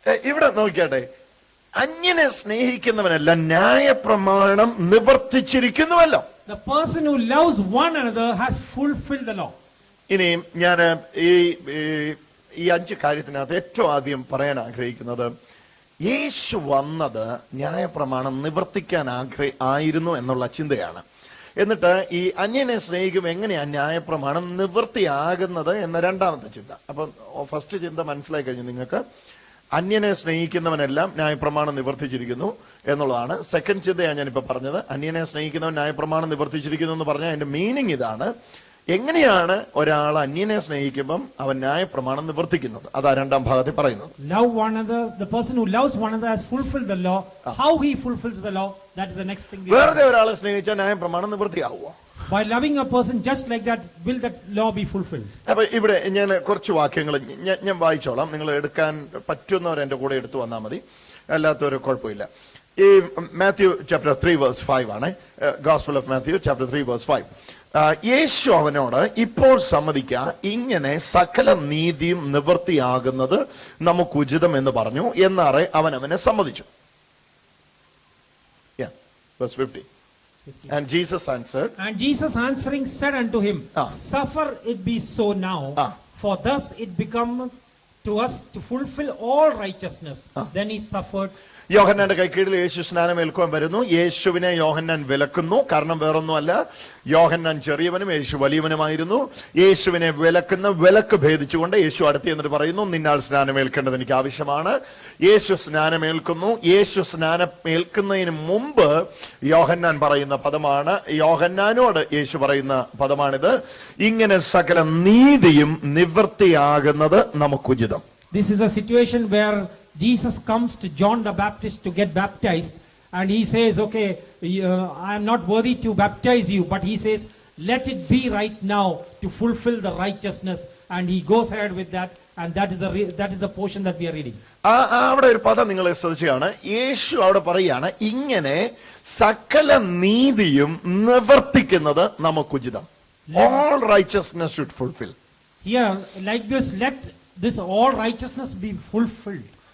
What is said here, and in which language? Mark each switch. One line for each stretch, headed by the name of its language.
Malayalam: ഇവിടെ നോക്കിയാട്ടെ, അന്യനെ സ്നേഹിക്കുന്നവനല്ല ന്യായപ്രമാണം നിവർത്തിച്ചിരിക്കുന്നുവല്ലോ.
English: The person who loves one another has fulfilled the law.
Malayalam: ഇനിയും ഞാൻ ഈ 5 കാര്യത്തിനകത്ത് ഏറ്റവും ആദ്യം പറയാൻ ആഗ്രഹിക്കുന്നത്, യേശു വന്നത് ന്യായപ്രമാണം നിവർത്തിക്കാൻ ആയിരുന്നു എന്നുള്ള ചിന്തയാണ്. എന്നിട്ട് ഈ അന്യനെ സ്നേഹിക്കും എങ്ങനെയാ ന്യായപ്രമാണം നിവൃത്തിയാകുന്നത് എന്ന രണ്ടാമത്തെ ചിന്ത. അപ്പൊ ഫസ്റ്റ് ചിന്ത മനസ്സിലായി കഴിഞ്ഞു നിങ്ങൾക്ക്, അന്യനെ സ്നേഹിക്കുന്നവനെല്ലാം ന്യായപ്രമാണം നിവർത്തിച്ചിരിക്കുന്നു എന്നുള്ളതാണ്. സെക്കൻഡ് ചിന്തയാണ് ഞാനിപ്പോ പറഞ്ഞത്, അന്യനെ സ്നേഹിക്കുന്നവൻ ന്യായപ്രമാണം നിവർത്തിച്ചിരിക്കുന്നു എന്ന് പറഞ്ഞാൽ അതിന്റെ മീനിങ് ഇതാണ്, എങ്ങനെയാണ് ഒരാൾ അന്യനെ സ്നേഹിക്കുമ്പം അവൻ ന്യായപ്രമാണം നിവർത്തിക്കുന്നത്. അതാ രണ്ടാം ഭാഗത്തിൽ പറയുന്നത്.
English: Love one another, the person who loves one another has fulfilled the law. How he fulfills the law, that is the next thing.
Malayalam: വെറുതെ ഒരാളെ സ്നേഹിച്ചാൽ ന്യായപ്രമാണം നിവർത്തിയാവുമോ?
English: By loving a person just like that, will that law be fulfilled?
Malayalam: അപ്പൊ ഇവിടെ ഞാൻ കുറച്ച് വാക്യങ്ങൾ ഞാൻ വായിച്ചോളാം. നിങ്ങൾ എടുക്കാൻ പറ്റുന്നവർ എന്റെ കൂടെ എടുത്തു വന്നാൽ മതി, അല്ലാത്തവർ കുഴപ്പമില്ല. ഈ മാത്യു ചാപ്റ്റർ 3 വേഴ്സ് 5 ആണ്.
English: Gospel of Matthew chapter 3 verse 5.
Malayalam: യേശു അവനോട്, ഇപ്പോൾ സമ്മതിക്ക, ഇങ്ങനെ സകല നീതിയും നിവൃത്തിയാകുന്നത് നമുക്ക് ഉചിതം എന്ന് പറഞ്ഞു. എന്നാറെ അവൻ അവനെ സമ്മതിച്ചു.
English: Verse 50. And Jesus answered. And Jesus answering said unto him, Suffer it be so now, For thus it become to us to fulfill all righteousness. Then he suffered.
Malayalam: യോഹന്നാന്റെ കൈക്കീഴിൽ യേശു സ്നാനമേൽക്കുവാൻ വരുന്നു. യേശുവിനെ യോഹന്നാൻ വിലക്കുന്നു. കാരണം വേറൊന്നുമല്ല, യോഹന്നാൻ ചെറിയവനും യേശു വലിയവനുമായിരുന്നു. യേശുവിനെ വിലക്കുന്ന വിലക്ക് ഭേദിച്ചുകൊണ്ട് യേശു അടുത്ത് എന്നിട്ട് പറയുന്നു, നിന്നാൽ സ്നാനമേൽക്കേണ്ടത് എനിക്ക് ആവശ്യമാണ്. യേശു സ്നാനമേൽക്കുന്നു. യേശു സ്നാനമേൽക്കുന്നതിന് മുമ്പ് യോഹന്നാൻ പറയുന്ന പദമാണ്, യോഹന്നാനോട് യേശു പറയുന്ന പദമാണിത്, ഇങ്ങനെ സകല നീതിയും നിവൃത്തിയാകുന്നത് നമുക്കുചിതം.
English: This is a situation where Jesus comes to John the Baptist to get baptized, and he says, okay, I am not worthy to baptize you, but he says, let it be right now to fulfill the righteousness, and he goes ahead with that, and that is the portion that we are reading.
Malayalam: അവിടെ ഒരു പദം നിങ്ങൾ ശ്രദ്ധിച്ചാണ്, യേശു അവിടെ പറയാണ്, ഇങ്ങനെ സകല നീതിയും നിവർത്തിക്കുന്നത് നമുക്കുചിതം.
English: All righteousness should fulfill. Here, like this, let this all righteousness be fulfilled.